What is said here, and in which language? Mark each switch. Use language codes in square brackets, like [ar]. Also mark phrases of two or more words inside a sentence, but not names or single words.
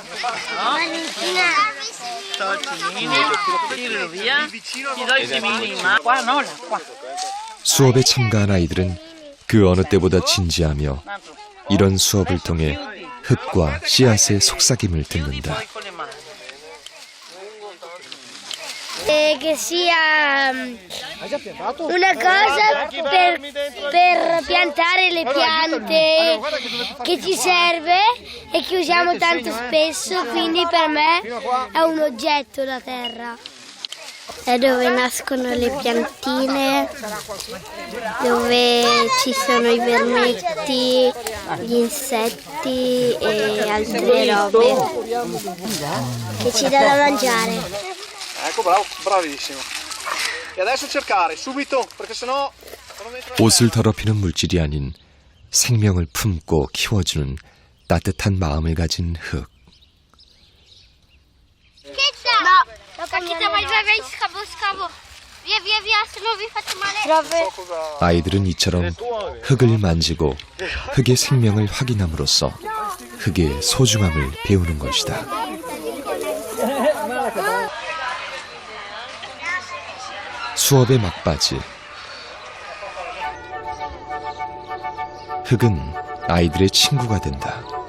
[ko] 수업에 참가한 아이들은 그 어느 때보다 진지하며 이런 수업을 통해 흙과 씨앗의 속삭임을 듣는다. [it] Che sia una cosa per piantare le piante che ci serve e che usiamo tanto spesso, quindi per me è un oggetto la terra. È dove nascono le piantine, dove ci sono i vermetti, gli insetti e altre robe che ci dà da mangiare. Ecco, bravo, bravissimo. E adesso cercare subito, perché sennò [ko] 옷을 더럽히는 물질이 아닌 생명을 품고 키워주는 따뜻한 마음을 가진 흙. [it] No, vai, scavo. Via, se no vi faccio male. [ko] 아이들은 이처럼 흙을 만지고 흙의 생명을 확인함으로써 흙의 소중함을 배우는 것이다. 수업의 막바지. 흙은 아이들의 친구가 된다.